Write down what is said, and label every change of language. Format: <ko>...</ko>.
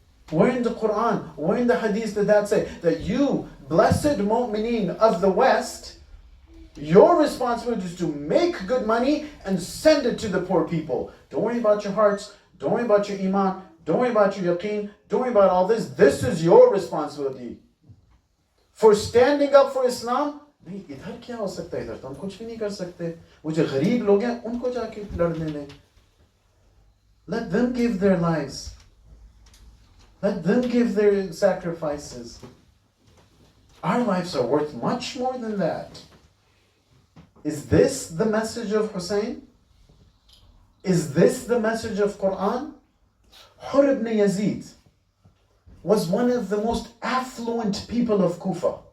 <en>Where in the Quran, where in the Hadith did that say? That you, blessed mu'mineen of the West, your responsibility is to make good money and send it to the poor people. Don't worry about your hearts. Don't worry about your iman. Don't worry about your yaqeen. Don't worry about all this. This is your responsibility. For standing up for Islam,</en> <hi>नहीं इधर क्या हो सकता है, इधर तो हम कुछ भी नहीं कर सकते. वो जो गरीब लोग हैं उनको जाके लड़ने दें.</hi> <en>Let them give their lives. Let them give their sacrifices. Our lives are worth much more than that. Is this the message of Hussein? Is this the message of Quran? Hur ibn Yazid was one of the most affluent people of Kufa.</en>